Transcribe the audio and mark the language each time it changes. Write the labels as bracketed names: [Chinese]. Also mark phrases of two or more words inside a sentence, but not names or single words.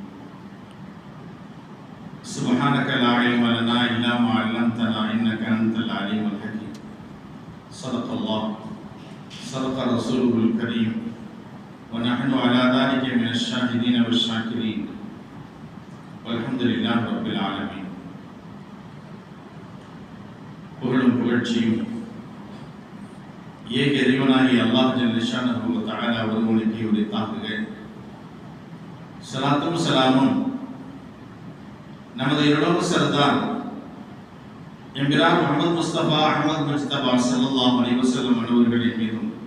[Arabic] سبحانك لا علم لنا إلا ما علمتنا إنك أنت العليم الحكيم صدق الله صدق رسوله الكريم ونحن على ذلك من الشاهدين والشاكرين والحمد لله رب العالمين [Tamil] புகழும் புகழ்ச்சியும் ஏக இறைவனாகிய அல்லாஹ் [Arabic] جل شأنه وتعالى [Tamil] ஒருவனுக்கு உரித்தாகுக. ஸலாத்தும் ஸலாமும் நமது இளம் சர்தார் எம்பிரான் முஹம்மது முஸ்தபா அஹ்மத் முஜ்தபா [Arabic] صلى الله عليه وسلم [Tamil] அவர்களின் மீதும்